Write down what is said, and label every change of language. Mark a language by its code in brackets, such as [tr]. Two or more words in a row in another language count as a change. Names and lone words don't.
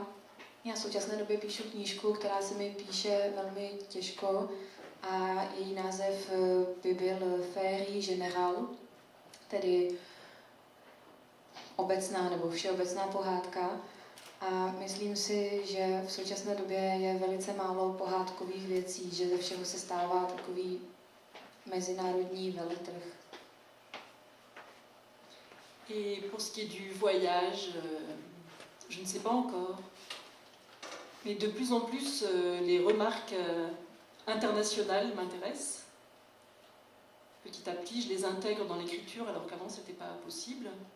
[cs] Já v současné době píšu knížku, která se mi píše velmi těžko a její název by byl Féerie générale, tedy obecná nebo všeobecná pohádka. A myslím si, že v současné době je velice málo pohádkových věcí, že ze všeho se stává takový mezinárodní veletrh. [fr] Et pour ce qui est du voyage, je ne sais pas encore. Mais de plus en plus, les remarques internationales m'intéressent. Petit à petit, je les intègre dans l'écriture, alors qu'avant, ce n'était pas possible.